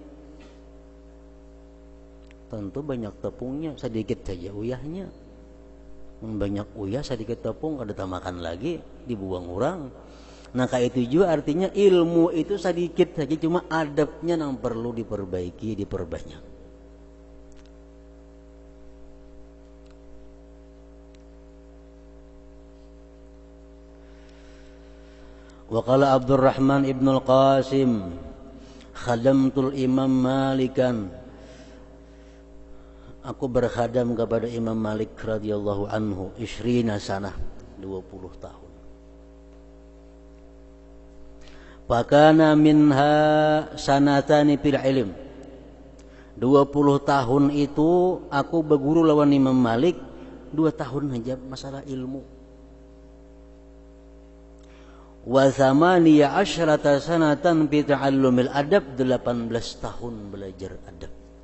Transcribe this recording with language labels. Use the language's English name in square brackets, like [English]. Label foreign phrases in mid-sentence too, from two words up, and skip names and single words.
[Banjar] Tentu banyak tepungnya, sedikit saja uyahnya. Banyak uyah, sedikit tepung, kada tamakan lagi, dibuang orang. Nah kayak itu juga artinya ilmu itu sedikit saja, cuma adabnya yang perlu diperbaiki, diperbanyak. [Arabic] وقال عبد الرحمن بن القاسم خدمت الإمام مالكا, [Banjar] aku berkhadam kepada Imam Malik [Arabic] رضي الله عنه [Banjar] 20 sanah, 20 tahun. [Arabic] فكان منها سنتان في العلم, [Banjar] 20 tahun itu aku berguru lawan Imam Malik, 2 tahun saja masalah ilmu. [Arabic] وثماني عشرة سنة في تعلم الأدب, 18 tahun belajar adab.